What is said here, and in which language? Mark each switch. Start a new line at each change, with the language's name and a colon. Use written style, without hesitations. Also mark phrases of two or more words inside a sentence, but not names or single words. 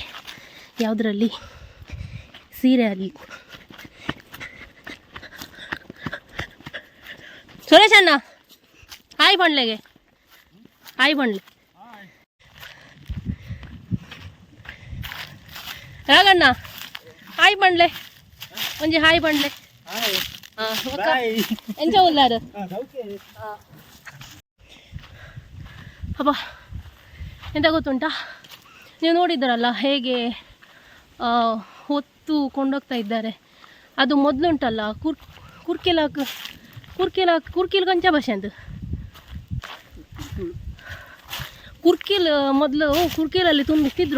Kannada: ಯಾವುದರಲ್ಲಿ? ಸೀರೆಯಲ್ಲಿ.
Tulu: ಸುರೇಶ್ ಅಣ್ಣ, ಹಾಯ್ ಬಂಡ್ಲೆಗೆ, ಹಾಯ್ ಬಂಡ್ಲೆ. ರಾಗಣ್ಣ, ಹಾಯ್ ಬಂಡ್ಲೆ, ಒಂಜಿ ಹಾಯ್ ಬಂಡ್ಲೆ. ಎಂಚ ಉಲ್ಲಾರು ಅಪ್ಪ.
Kannada: ಎಂತ ಗೊತ್ತುಂಟಾ, ನೀವು ನೋಡಿದ್ದಾರಲ್ಲ ಹೇಗೆ ಹೊತ್ತು ಕೊಂಡೋಗ್ತಾ ಇದ್ದಾರೆ. ಅದು ಮೊದಲುಂಟಲ್ಲ ಕುರ್ಕಿಲ್ ಕಂಚ ಭಾಷೆ ಅಂತ. ಕುರ್ಕಿಲ್ ಮೊದಲು ಕುರ್ಕಿಲಲ್ಲಿ ತುಂಬಿಟ್ಟಿದ್ರು.